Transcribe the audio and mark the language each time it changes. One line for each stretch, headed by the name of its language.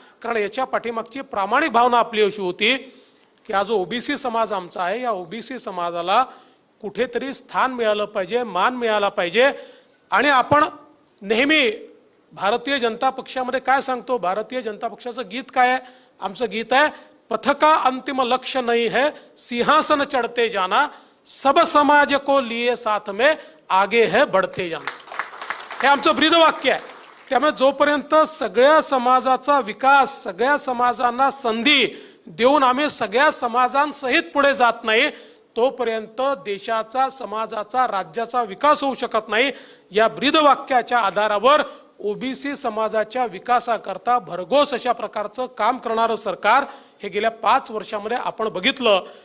Marathi: कारण याच्या पाठीमागची प्रामाणिक भावना आपली अशी होती की हा जो ओबीसी समाज आमचा आहे, या ओबीसी समाजाला कुठेतरी स्थान मिळालं पाहिजे, मान मिळाला पाहिजे. आणि आपण नेहमी भारतीय जनता पक्षामध्ये काय सांगतो, भारतीय जनता पक्षाचं गीत काय आहे? आमचं गीत आहे,
Hindi: पथका अंतिम लक्ष्य नहीं है, सिंहासन चढ़ते जाना, सब समाज को लिए साथ में आगे है बढ़ते जाना.
Marathi: हे आमचं ब्रीदवाक्य आहे. त्यामुळे जोपर्यंत सगळ्या समाजाचा विकास, सगळ्या समाजांना संधी देऊन आम्ही सगळ्या समाजांसहित पुढे जात नाही, तोपर्यंत देशाचा, समाजाचा, राज्याचा विकास होऊ शकत नाही. या ब्रीदवाक्याच्या आधारावर ओबीसी समाजाच्या विकासाकरता भरघोस अशा प्रकारचं काम करणारं सरकार हे गेल्या 5 वर्षामध्ये आपण बघितलं.